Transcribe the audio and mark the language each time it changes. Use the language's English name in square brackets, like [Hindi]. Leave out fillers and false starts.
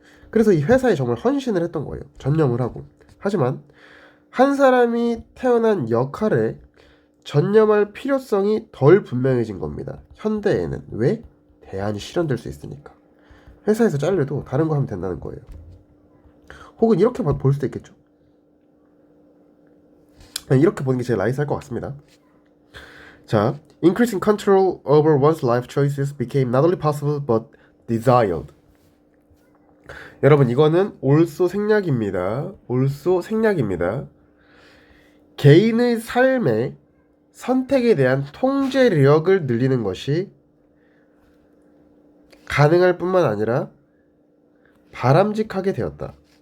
[Korean] 그래서 이 회사에 정말 헌신을 했던 거예요. 전념을 하고. 하지만 한 사람이 태어난 역할에 전념할 필요성이 덜 분명해진 겁니다. 현대에는. 왜? 대안이 실현될 수 있으니까. 회사에서 잘려도 다른 거 하면 된다는 거예요. 혹은 이렇게 볼 수도 있겠죠. 이렇게 보는 게 제일 나이스할 것 같습니다. [English] 자, increasing control over one's life choices became not only possible but desired. [Korean] 여러분, 이거는 올소 생략입니다. 올소 생략입니다. 개인의 삶의 선택에 대한 통제력을 늘리는 것이 가능할 뿐만 아니라 바람직하게 되었다.